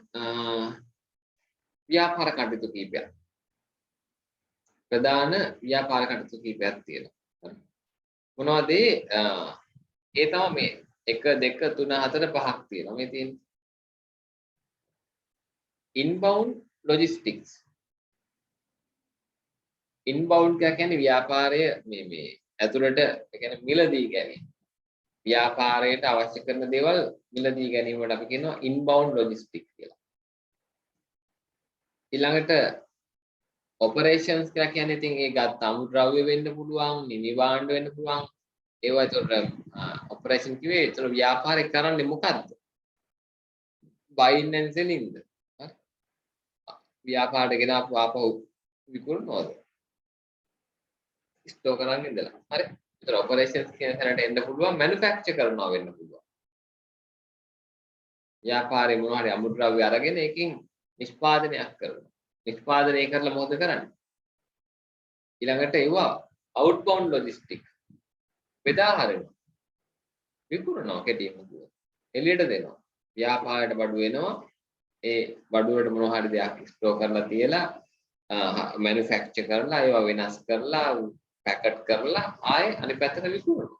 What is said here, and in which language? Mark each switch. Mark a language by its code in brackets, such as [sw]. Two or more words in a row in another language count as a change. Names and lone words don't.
[si] ව්‍යාපාර කටයුතු කීපයක් ප්‍රධාන ව්‍යාපාර කටයුතු කීපයක් තියෙනවා මොනවද ඒ තමයි මේ 1 2 3 4 5ක් තියෙනවා මේ තියෙන්නේ [en] inbound logistics [si] inbound කියන්නේ ව්‍යාපාරය මේ ඇතුළට කියන්නේ මිලදී ගැනීම ව්‍යාපාරයට අවශ්‍ය කරන දේවල් මිලදී ගැනීමට අපි කියනවා [en] inbound logistics [si] කියලා. ඊළඟට operations කියලා කියන්නේ ඉතින් ඒ ගත්ත අමුද්‍රව්‍ය වෙන්න පුළුවන්, නිවාණ්ඩ වෙන්න පුළුවන්. ඒවා ඒතකොට operation කිව්වේ ඒතර ව්‍යාපාරේ කරන්නේ මොකද්ද? [en] buying and selling ද? හරි. [si] ව්‍යාපාරයට ගෙන ආපහු විකුණනවද? ස්ටෝක් කරන් ඉඳලා. හරි. ඒතර operations කියන තැනට එන්න පුළුවන් manufacture කරනවා වෙන්න පුළුවන්. ව්‍යාපාරේ මොනවා හරි අමුද්‍රව්‍ය අරගෙන ඒකෙන් නිෂ්පාදනයක් කරනවා. නිෂ්පාදනය කරලා මොකද කරන්නේ? ඊළඟට ඒවා [en] outbound logistics [si] බෙදා හරිනවා. විකුණනවා කෙටියෙන් කියනවා. එළියට දෙනවා. ව්‍යාපාරයට බඩු වෙනවා. ඒ බඩු වලට මොනවා හරි දෙයක් ස්ටෝක් කරලා තියලා manufacture කරලා ඒවා වෙනස් කරලා පැකට් කරලා ආයේ අනිත් පැත්තට විකුණනවා.